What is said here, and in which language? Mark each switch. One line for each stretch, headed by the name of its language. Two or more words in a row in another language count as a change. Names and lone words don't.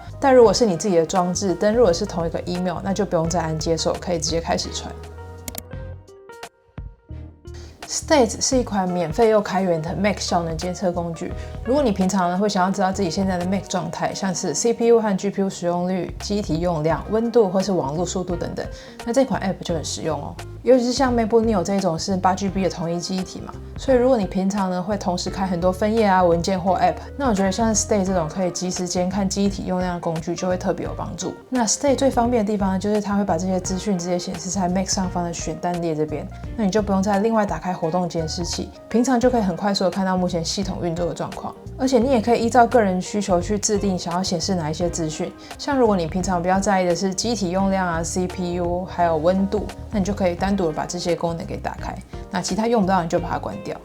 Chinese: 但如果是你自己的裝置登入的是同一個 email， 那就不用再按接受，可以直接開始傳。State 是一款免費又開源的 Mac 效能監測工具。如果你平常呢會想要知道自己現在的 Mac 狀態，像是 CPU 和 GPU 使用率、記憶體用量、溫度或是網絡速度等等，那這款 App 就很實用哦。尤其是像 MacBook Neo 這種是8GB 的統一記憶體嘛，所以如果你平常呢會同時開很多分頁啊、文件或 App， 那我覺得像 State 這種可以即時間看記憶體用量的工具就會特別有幫助。那 State 最方便的地方呢，就是它會把這些資訊直接顯示在 Mac 上方的選單列這邊，那你就不用再另外打開活動監視器，平常就可以很快速的看到目前系統運作的狀況。而且你也可以依照個人需求去制定想要顯示哪一些資訊，像如果你平常比較在意的是記憶體用量啊、CPU 還有溫度，那你就可以單獨的把這些功能給打開，那其他用不到你就把它關掉。